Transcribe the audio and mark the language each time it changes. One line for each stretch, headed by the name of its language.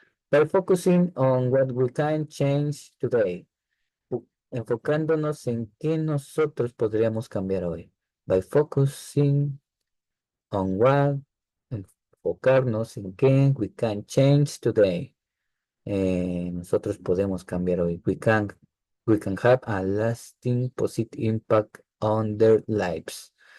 English: By focusing on what we can change today.
Spanish: Enfocándonos en qué nosotros podríamos cambiar hoy.
English: By focusing on what,
Spanish: enfocarnos en qué
English: we can change today.
Spanish: Nosotros podemos cambiar hoy.
English: We can have a lasting positive impact on their lives.